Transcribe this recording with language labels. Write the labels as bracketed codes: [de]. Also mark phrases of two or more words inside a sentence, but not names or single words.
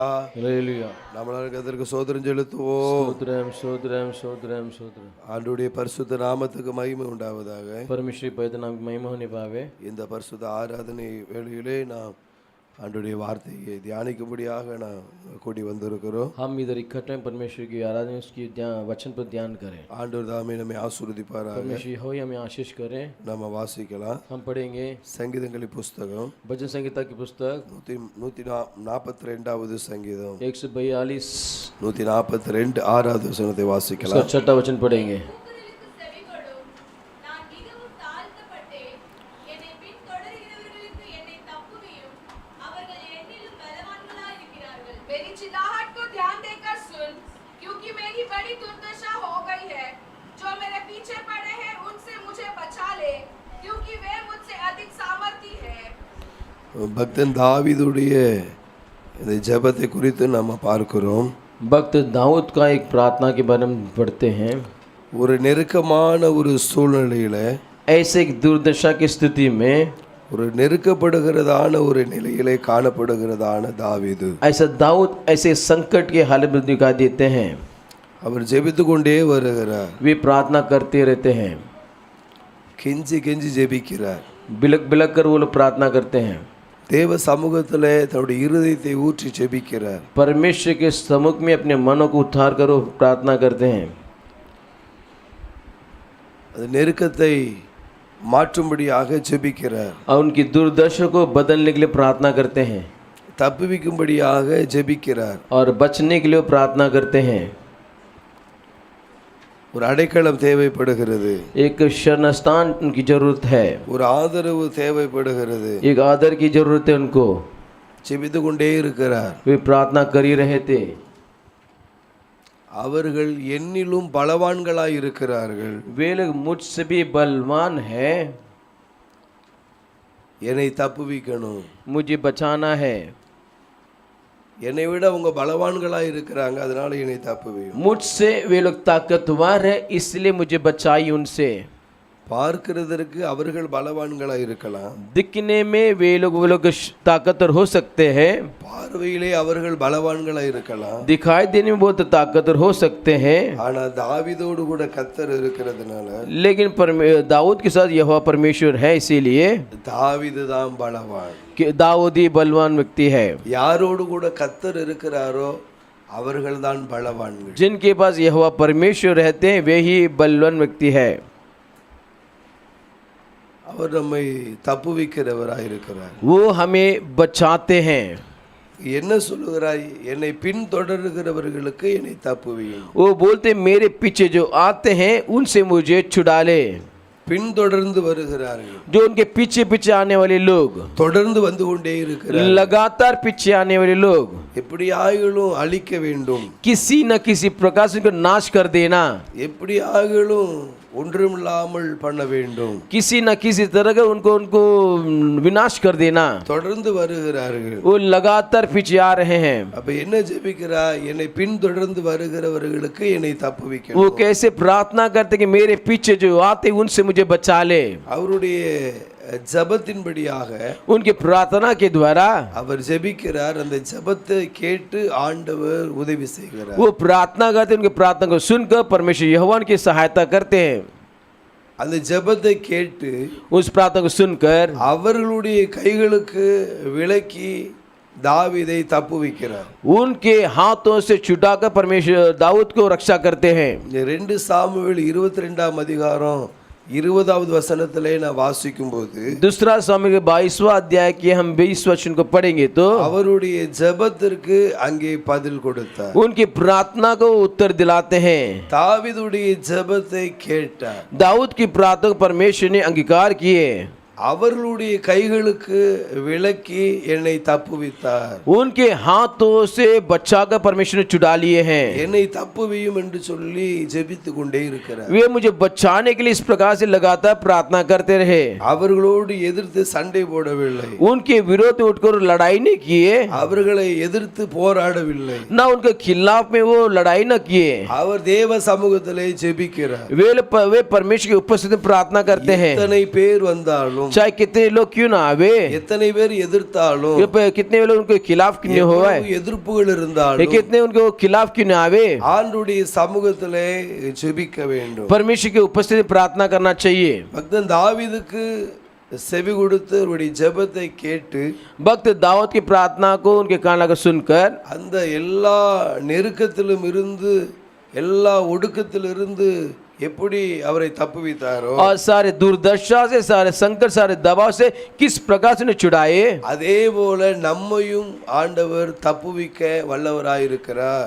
[ta] ஹல்லேலூயா. நம்மளுக்கு அதற்கு சோதரம் செலுத்துவோம். ஸ்தோத்திரம் ஸ்தோத்திரம் ஸ்தோத்திரம் ஸ்தோத்திரம். ஆண்டவருடைய பரிசுத்த நாமத்துக்கு மகிமை உண்டாவதாக. [hi] परमेश्वर के पवित्र नाम की महिमा होने पावे. [ta] இந்த பரிசுத்த ஆராதனை வேளையிலே நாம் ஆண்டவருடைய வார்த்தையை தியானிக்கும்படியாக நாம் கூடி வந்திருக்கிறோம். [hi] हम इधर इकट्ठे हैं परमेश्वर की आराधना उसकी वचन पर ध्यान करें. [ta] ஆண்டவர் தாமே நம்மை ஆசீர்வதிப்பாராக. [hi] परमेश्वर हो हमें आशीष करें. [ta] நம்ம வாசிக்கலாம். [hi] हम पढ़ेंगे [ta] சங்கீதங்களின் புஸ்தகம் [hi] भजन संहिता की पुस्तक [ta] 142வது சங்கீதம் 142 142 6வது வசனத்தை [hi] उसका [ta] வாசிக்கலாம். [hi] 6वां वचन पढ़ेंगे. मेरी चिल्लाहट को ध्यान देकर सुन, क्योंकि मेरी बड़ी दुर्दशा हो गई है. जो मेरे पीछे पड़े हैं उनसे मुझे बचा ले, क्योंकि वे मुझसे अधिक सामर्थी हैं. [ta] பக்தன் தாவீதுடைய இந்த ஜெபத்தை குறித்து நாம் பார்க்கிறோம். [hi] भक्त दाऊद का एक प्रार्थना के बारे में पढ़ते हैं. [ta] ஒரு நெருக்கமான ஒரு சூழ்நிலையில [hi] ऐसे एक दुर्दशा की स्थिति में [ta] ஒரு நெருக்கப்படுகிறதான ஒரு நிலையிலே காணப்படுகிறதான தாவீது [hi] ऐसा दाऊद ऐसे संकट के हालत में दिखाई देते हैं. [ta] அவர் ஜெபித்து கொண்டே வருகிறார். [hi] वे प्रार्थना करते रहते हैं. [ta] கெஞ்சி கெஞ்சி ஜெபிக்கிறார். [hi] बिलक बिलक कर वो लोग प्रार्थना करते हैं. [ta] தேவ சமூகத்திலே தன்னுடைய இருதயத்தை ஊற்றி ஜெபிக்கிறார். [hi] परमेश्वर के सम्मुख में अपने मनों को उद्धार करो प्रार्थना करते हैं. [ta] அது நெருக்கத்தை மாற்றும்படியாக ஜெபிக்கிறார். [hi] और उनकी दुर्दशा को बदलने के लिए प्रार्थना करते हैं [ta] தப்புவிக்கும்படியாக ஜெபிக்கிறார். [hi] और बचने के लिए प्रार्थना करते हैं. [ta] ஒரு அடைக்கலம் தேவைப்படுகிறது. [hi] एक शरण स्थान उनकी जरूरत है. [ta] ஒரு ஆதரவு தேவைப்படுகிறது. [hi] एक आदर की जरूरत है उनको. [ta] ஜெபித்து கொண்டே இருக்கிறார். [hi] वे प्रार्थना कर ही रहे थे. [ta] அவர்கள் என்னிலும் பலவான்களாய் இருக்கிறார்கள். [hi] वे लोग मुझसे भी बलवान है. [ta] என்னை தப்புவிக்கணும். [hi] मुझे बचाना है. [ta] என்னை விட அவங்க பலவான்களாய் இருக்கிறாங்க, அதனால என்னை தப்புவியும். [hi] मुझसे वे लोग ताकतवर है इसलिए मुझे बचाई उनसे. [ta] பார்க்கிறதற்கு அவர்கள் பலவான்களாய் இருக்கலாம். [hi] दिखने में वे लोग ताकतवर हो सकते हैं. [ta] பார்வையிலே அவர்கள் பலவான்களாய் இருக்கலாம். [hi] दिखाई देने में बहुत ताकतवर हो सकते हैं. [ta] ஆனா தாவீதோடு கூட கர்த்தர் இருக்கிறதுனால [hi] लेकिन दाऊद के साथ यहोवा परमेश्वर है, इसीलिए [ta] தாவீது தான் பலவான். [hi] कि दाऊद ही बलवान व्यक्ति है. [ta] யாரோடு கூட கர்த்தர் இருக்கிறாரோ அவர்கள் தான் பலவான்கள். [hi] जिनके पास यहोवा परमेश्वर रहते हैं वे ही बलवान व्यक्ति है. [ta] அவர் நம்மை தப்புவிக்கிறவராய் இருக்கிறார். [hi] वो हमें बचाते हैं. [ta] என்ன சொல்லுகிறாய்? என்னை பின்தொடர்கிறவர்களுக்கு என்னை தப்புவியும். [hi] वो बोलते मेरे पीछे जो आते हैं उनसे मुझे छुड़ा ले. [ta] பின்தொடர்ந்து வருகிறார்கள். [hi] जो उनके पीछे पीछे आने वाले लोग, [ta] தொடர்ந்து வந்து கொண்டே இருக்கிறார்கள். [hi] लगातार पीछे आने वाले लोग, [ta] எப்படி ஆகிலும் அழிக்க வேண்டும், [hi] किसी न किसी प्रकार से उनको नाश कर देना, [ta] எப்படி ஆகிலும் ஒன்றுமில்லாமல் பண்ண வேண்டும், [hi] किसी न किसी तरह का उनको उनको विनाश कर देना. [ta] தொடர்ந்து வருகிறார்கள். [hi] वो लगातार पीछे आ रहे हैं. [ta] அப்ப என்ன ஜெபிக்கிறாய்? என்னை பின்தொடர்ந்து வருகிறவர்களுக்கு என்னை தப்புவிக்கணும். [hi] वो कैसे प्रार्थना करते कि मेरे पीछे जो आते उनसे मुझे बचा ले. [ta] அவருடைய ஜெபத்தின்படியாக [hi] उनकी प्रार्थना के द्वारा [ta] அவர் ஜெபிக்கிறார். அந்த ஜெபத்தை கேட்டு ஆண்டவர் உதவி செய்கிறார். [hi] वो प्रार्थना करते, उनकी प्रार्थना को सुनकर परमेश्वर यहोवा की सहायता करते हैं. [ta] அந்த ஜெபத்தை கேட்டு [hi] उस प्रार्थना को सुनकर [ta] அவர்களுடைய கைகளுக்கு விலக்கி தாவீதை தப்புவிக்கிறார். [hi] उनके हाथों से छुटाकर परमेश्वर दाऊद को रक्षा करते हैं. [ta] 2 சாமுவேல் 22ஆம் அதிகாரம் 20வது வசனத்திலே நான் வாசிக்கும்போது [hi] दूसरा सामुएल के 22वां अध्याय के हम 20 वचन को पढ़ेंगे तो [ta] அவருடைய ஜெபத்திற்கு அங்கே பதில் கொடுத்தார். [hi] उनकी प्रार्थना को उत्तर दिलाते हैं. [ta] தாவீதுடைய ஜெபத்தை கேட்டார். [hi] दाऊद की प्रार्थना को परमेश्वर ने अंगीकार किए. [ta] அவர்களுடைய கைகளுக்கு விலக்கி என்னை தப்புவித்தார். [hi] उनके हाथों से बचाकर परमेश्वर ने छुड़ा लिए हैं. [ta] என்னை தப்புவியும் என்று சொல்லி ஜெபித்து கொண்டே இருக்கிறார். [hi] वे मुझे बचाने के लिए इस प्रकार से लगातार प्रार्थना करते रहे. [ta] அவர்களோடு எதிர்த்து சண்டை போடவில்லை. [hi] उनके विरोध में उठकर लड़ाई नहीं किए, [ta] அவர்களை எதிர்த்து போராடவில்லை. [hi] ना उनके खिलाफ में वो लड़ाई न किए. [ta] அவர் தேவ சமூகத்திலே ஜெபிக்கிறார். [hi] वे परमेश्वर की उपस्थिति में प्रार्थना करते हैं. [ta] இத்தனை பேர் வந்தாலும் [hi] चाहे कितने लोग क्यों ना आवे, [ta] எத்தனை பேர் எதிர்த்தாலும் [hi] कितने लोग उनके खिलाफ क्यों नहीं हुआ है, [ta] எவ்வளவு எதிர்ப்புகள் இருந்தாலும் [hi] कितने उनके खिलाफ क्यों ना आवे, [ta] ஆண்டவருடைய சமூகத்திலே ஜெபிக்க வேண்டும். [hi] परमेश्वर की उपस्थिति में प्रार्थना करना चाहिए. [ta] பக்தன் தாவீதுக்கு செவி கொடுத்து அவருடைய ஜெபத்தை கேட்டு [hi] भक्त दाऊद की प्रार्थना को उनके कान लगा सुनकर [ta] அந்த எல்லா நெருக்கத்திலும் இருந்து எல்லா ஒடுக்கத்திலிருந்து எப்படி அவரை தப்புவித்தாரோ [hi] और सारे दुर्दशा से, सारे संकट, सारे दबाव से किस प्रकार से उन्हें छुड़ाए, [ta] அதே போல நம்மையும் ஆண்டவர் தப்புவிக்க வல்லவராயிருக்கிறார்.